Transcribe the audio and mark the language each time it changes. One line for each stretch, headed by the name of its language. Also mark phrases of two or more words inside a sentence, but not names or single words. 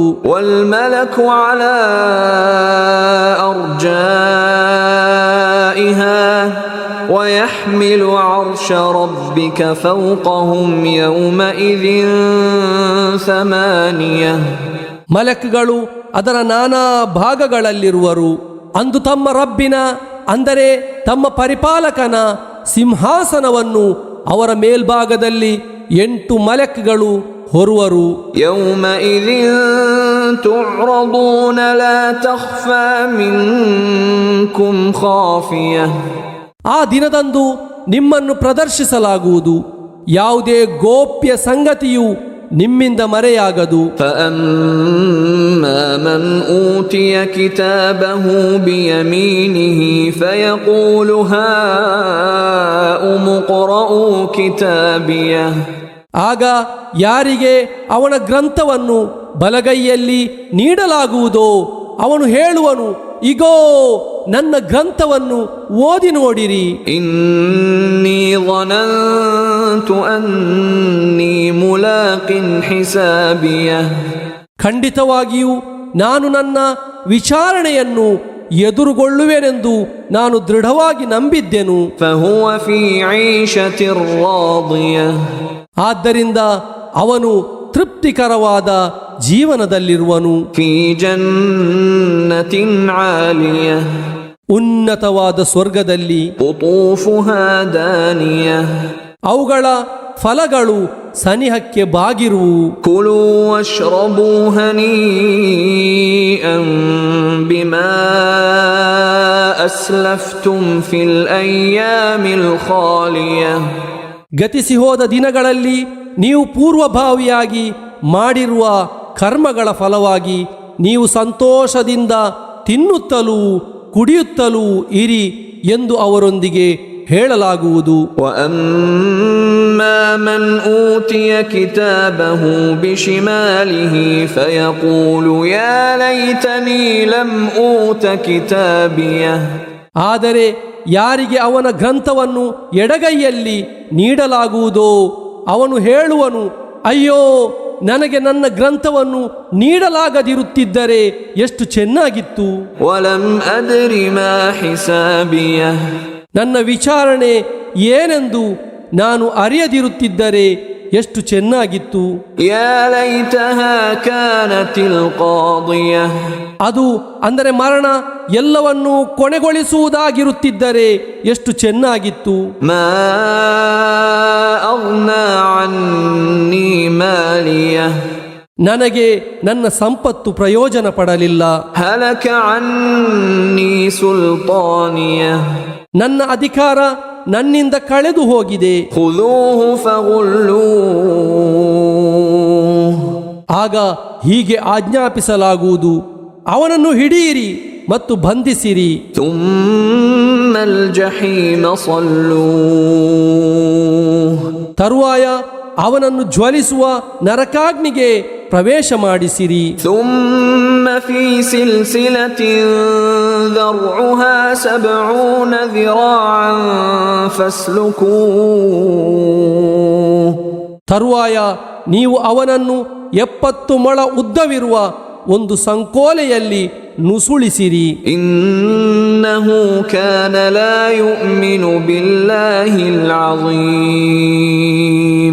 Arabic: والملك على أرجائها ويحمل عرش ربك فوقهم يومئذ ثمانية.
Kannada: ಮಲಕ್ಗಳು ಅದರ ನಾನಾ ಭಾಗಗಳಲ್ಲಿರುವರು. ಅಂದು ತಮ್ಮ ರಬ್ಬಿನ, ಅಂದರೆ ತಮ್ಮ ಪರಿಪಾಲಕನ ಸಿಂಹಾಸನವನ್ನು ಅವರ ಮೇಲ್ಭಾಗದಲ್ಲಿ 8 ಮಲಕ್ಗಳು ಹೊರುವರು.
Arabic: يومئذ تعرضون لا تخفى منكم خافية.
Kannada: ಆ ದಿನದಂದು ನಿಮ್ಮನ್ನು ಪ್ರದರ್ಶಿಸಲಾಗುವುದು, ಯಾವುದೇ ಗೋಪ್ಯ ಸಂಗತಿಯು ನಿಮ್ಮಿಂದ ಮರೆಯಾಗದು.
Arabic: فأما من أوتي كتابه بيمينه فيقول هاؤم اقرءوا كتابيه.
Kannada: ಆಗ ಯಾರಿಗೆ ಅವನ ಗ್ರಂಥವನ್ನು ಬಲಗೈಯಲ್ಲಿ ನೀಡಲಾಗುವುದೋ ಅವನು ಹೇಳುವನು, ಇಗೋ ನನ್ನ ಗ್ರಂಥವನ್ನು ಓದಿ ನೋಡಿರಿ.
Arabic: إني ظننت أني ملاق حسابيه.
Kannada: ಖಂಡಿತವಾಗಿಯೂ ನಾನು ನನ್ನ ವಿಚಾರಣೆಯನ್ನು ಎದುರುಗೊಳ್ಳುವೆನೆಂದು ನಾನು ದೃಢವಾಗಿ ನಂಬಿದ್ದೆನು.
Arabic: فهو في عيشة راضية.
Kannada: ಆದ್ದರಿಂದ ಅವನು ತೃಪ್ತಿಕರವಾದ ಜೀವನದಲ್ಲಿರುವನು.
Arabic: في جنة عالية.
Kannada: ಉನ್ನತವಾದ ಸ್ವರ್ಗದಲ್ಲಿ.
Arabic: قطوفها دانية.
Kannada: ಅವುಗಳ ಫಲಗಳು ಸನಿಹಕ್ಕೆ ಬಾಗಿರುವು.
Arabic: كلوا واشربوا هنيئا بما أسلفتم في الأيام الخالية.
Kannada: ಗತಿಸಿ ಹೋದ ದಿನಗಳಲ್ಲಿ ನೀವು ಪೂರ್ವಭಾವಿಯಾಗಿ ಮಾಡಿರುವ ಕರ್ಮಗಳ ಫಲವಾಗಿ ನೀವು ಸಂತೋಷದಿಂದ ತಿನ್ನುತ್ತಲೂ ಕುಡಿಯುತ್ತಲೂ ಇರಿ ಎಂದು ಅವರೊಂದಿಗೆ ಹೇಳಲಾಗುವುದು.
Arabic: وَأَمَّا مَنْ أُوتِيَ كِتَابَهُ بِشِمَالِهِ فَيَقُولُ يَا لَيْتَنِي لَمْ أُوتَ كِتَابِيَهْ.
Kannada: ಆದರೆ ಯಾರಿಗೆ ಅವನ ಗ್ರಂಥವನ್ನು ಎಡಗೈಯಲ್ಲಿ ನೀಡಲಾಗುವುದೋ ಅವನು ಹೇಳುವನು, ಅಯ್ಯೋ ನನಗೆ ನನ್ನ ಗ್ರಂಥವನ್ನು ನೀಡಲಾಗದಿರುತ್ತಿದ್ದರೆ ಎಷ್ಟು ಚೆನ್ನಾಗಿತ್ತು.
Arabic: وَلَمْ أَدْرِ مَا حِسَابِيَهْ.
Kannada: ನನ್ನ ವಿಚಾರಣೆ ಏನೆಂದು ನಾನು ಅರಿಯದಿರುತ್ತಿದ್ದರೆ ಎಷ್ಟು ಚೆನ್ನಾಗಿತ್ತು.
Arabic: يَا لَيْتَهَا كَانَتِ الْقَاضِيَةَ.
Kannada: ಅದು ಅಂದರೆ ಮರಣ ಎಲ್ಲವನ್ನೂ ಕೊನೆಗೊಳಿಸುವುದಾಗಿರುತ್ತಿದ್ದರೆ ಎಷ್ಟು ಚೆನ್ನಾಗಿತ್ತು.
Arabic: مَا أَغْنَى عَنِّي مَالِيَهْ.
Kannada: ನನಗೆ ನನ್ನ ಸಂಪತ್ತು ಪ್ರಯೋಜನ ಪಡಲಿಲ್ಲ.
Arabic: هَلَكَ عَنِّي سُلْطَانِيَهْ.
Kannada: ನನ್ನ ಅಧಿಕಾರ ನನ್ನಿಂದ ಕಳೆದು ಹೋಗಿದೆ.
Arabic: خُذُوهُ فَغُلُّوهُ.
Kannada: ಆಗ ಹೀಗೆ ಆಜ್ಞಾಪಿಸಲಾಗುವುದು, ಅವನನ್ನು ಹಿಡಿಯಿರಿ ಮತ್ತು ಬಂಧಿಸಿರಿ.
Arabic: ثُمَّ الْجَحِيمَ صَلُّوهُ.
Kannada: ತರುವಾಯ ಅವನನ್ನು ಜ್ವಲಿಸುವ ನರಕಾಗ್ನಿಗೆ ಪ್ರವೇಶ ಮಾಡಿಸಿರಿ.
Arabic: ثُمَّ فِي سِلْسِلَةٍ ذَرْعُهَا 70 ذِرَاعًا فَاسْلُكُوهُ.
Kannada: ತರುವಾಯ ನೀವು ಅವನನ್ನು 70 ಮೊಳ ಉದ್ದವಿರುವ ಒಂದು ಸಂಕೋಲೆಯಲ್ಲಿ ನುಸುಳಿಸಿರಿ.
Arabic: إِنَّهُ كَانَ لَا يُؤْمِنُ بِاللَّهِ الْعَظِيمِ.